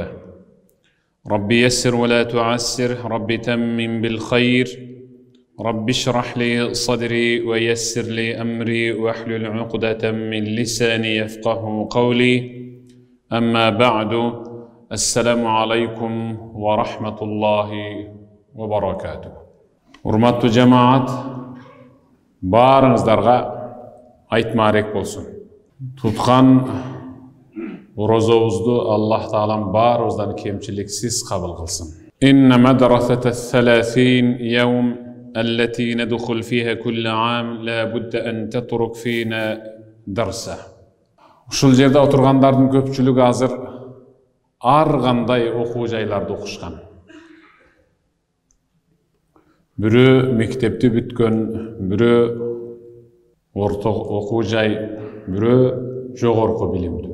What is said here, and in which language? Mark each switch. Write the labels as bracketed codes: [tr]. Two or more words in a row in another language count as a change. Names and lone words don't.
[ar] رب يسر ولا تعسر، رب تمم بالخير، رب اشرح لي صدري ويسر لي أمري واحلل عقدة من لساني يفقه قولي. أما بعد، السلام عليكم ورحمة الله وبركاته. [ky] Урматтуу жамаат, баарыңыздарга айтмарек болсун. Туткан орозобузду Аллах Таалам баарыбыздан кемчиликсиз кабыл кылсын. [ar] إن مدرسة 30 يوم التي ندخل فيها كل عام لا بد أن تترك فينا درسا. [ky] Ушул жерде отургандардын көпчүлүгү азыр ар кандай окуу жайларды окушкан. Бирөө мектепти бүткөн, бирөө орто окуу жай, бирөө жогорку билимдүү.